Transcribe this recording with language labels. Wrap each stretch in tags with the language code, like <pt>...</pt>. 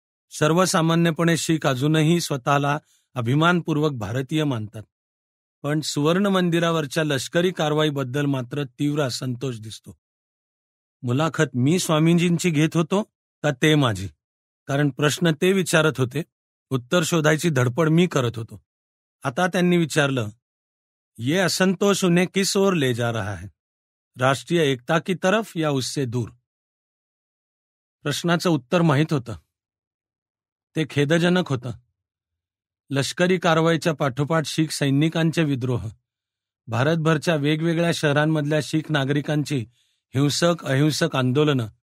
<mr>सर्वसामान्यपणे शीख अजूनही स्वतःला अभिमानपूर्वक भारतीय मानतात. पण सुवर्ण मंदिरावरच्या लष्करी कारवाईबद्दल मात्र तीव्र असंतोष दिसतो. मुलाखत मी स्वामीजींची घेत होतो का ते माझी? कारण प्रश्न ते विचारत होते, उत्तर शोधायची धडपड मी करत होतो. आता त्यांनी विचारलं,</mr> <hi>ये असंतोष उन्हें किस ओर ले जा रहा है, राष्ट्रीय एकता की तरफ या उससे दूर?</hi> <mr>प्रश्नाचं उत्तर माहीत होतं. ते खेदजनक होतं. लष्करी कारवाईच्या पाठोपाठ शीख सैनिकांचे विद्रोह, भारतभरच्या वेगवेगळ्या शहरांमधल्या शीख नागरिकांची हिंसक अहिंसक आंदोलनं,</mr>